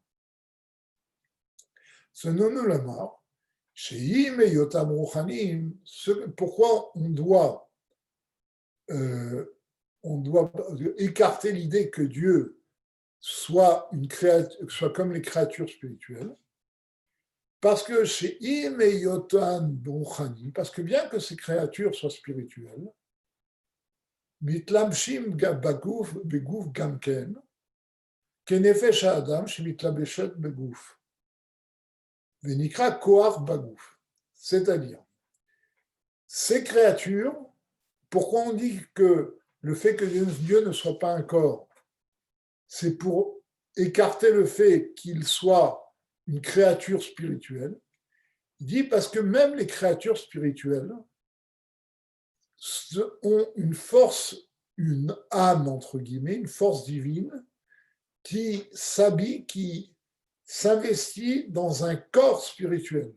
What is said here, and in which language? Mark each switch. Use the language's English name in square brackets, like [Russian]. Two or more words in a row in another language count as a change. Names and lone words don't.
[French] Ce non-lama, pourquoi on doit écarter l'idée que Dieu soit comme les créatures spirituelles, parce que chez parce que bien que ces créatures soient spirituelles, [Hebrew] מתלבשים בגוף בגוף גם כן, כנפש אדם שמתלבשת בגוף. ונקרא כח בגוף. [French] C'est-à-dire, ces créatures, pourquoi on dit que le fait que Dieu ne soit pas un corps, c'est pour écarter le fait qu'il soit une créature spirituelle. Il dit parce que même les créatures spirituelles ont une force, une âme, entre guillemets, une force divine qui s'habille, qui s'investit dans un corps spirituel.